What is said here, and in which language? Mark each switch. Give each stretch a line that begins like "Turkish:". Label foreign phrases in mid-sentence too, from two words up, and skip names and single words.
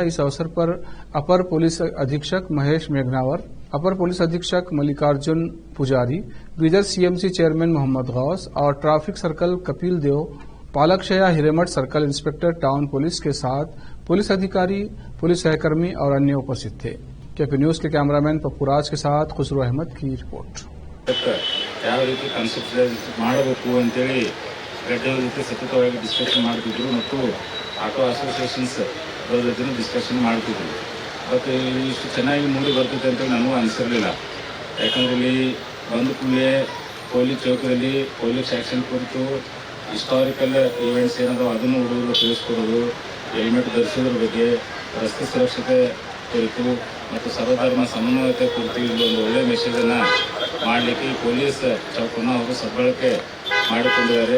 Hindi: इस अवसर पर अपर पुलिस अधीक्षक महेश मेघनावर, अपर पुलिस अधीक्षक मल्लिकार्जुन पुजारी, बीदर
English: CMC chairman
Hindi: मोहम्मद गौस और
English: traffic circle
Hindi: कपिल देव, पालकशया हिरेमठ
English: circle inspector town police
Hindi: के साथ पुलिस अधिकारी, पुलिस सहकर्मी और अन्य उपस्थित थे। केपी न्यूज के कैमरामैन पप्पूराज के साथ खुसरो अहमद की रिपोर्ट।
Kannada: ಯಾವ ರೀತಿ ಕಾನ್ಸೆಪ್ಟ್ ಮಾಡಬೇಕು ಅಂತೇಳಿ ಘಟನೆ ಜೊತೆ ಸತತವಾಗಿ ಡಿಸ್ಕಷನ್ ಮಾಡ್ತಿದ್ರು ಮತ್ತು
English: auto associations
Kannada: ಜೊತೆ ಡಿಸ್ಕಷನ್ ಮಾಡ್ತಿದ್ರು. ಬಟ್ ಇಷ್ಟು ಚೆನ್ನಾಗಿ ಮೂಡಿ ಬರ್ತೈತೆ ಅಂತ ನನಗೂ ಅನಿಸಿರಲಿಲ್ಲ. ಯಾಕಂದ್ರೆ ಇಲ್ಲಿ ಬಂದ ಕೂಡಲೇ ಪೊಲೀಸ್ ಚೌಕದಲ್ಲಿ
English: police action
Kannada: ಕುರಿತು
English: historical events
Kannada: ಏನಾದವು ಅದನ್ನು ಹುಡುಗರು ತಿಳಿಸ್ಕೊಡೋದು, ಹೆಲ್ಮೆಟ್ ಧರಿಸೋದ್ರ ಬಗ್ಗೆ, ರಸ್ತೆ ಸುರಕ್ಷತೆ ಕುರಿತು ಮತ್ತು ಸರ್ವಧರ್ಮ ಸಮನ್ವಯತೆ ಕುರಿತು ಇಲ್ಲೊಂದು ಒಳ್ಳೆಯ ಮೆಸೇಜನ್ನು ಮಾಡಲಿಕ್ಕೆ ಪೊಲೀಸ್ ಚೌಕನ್ನು ಅವರು ಸದ್ಬಳಕೆ ಮಾಡಿಕೊಂಡಿದ್ದಾರೆ.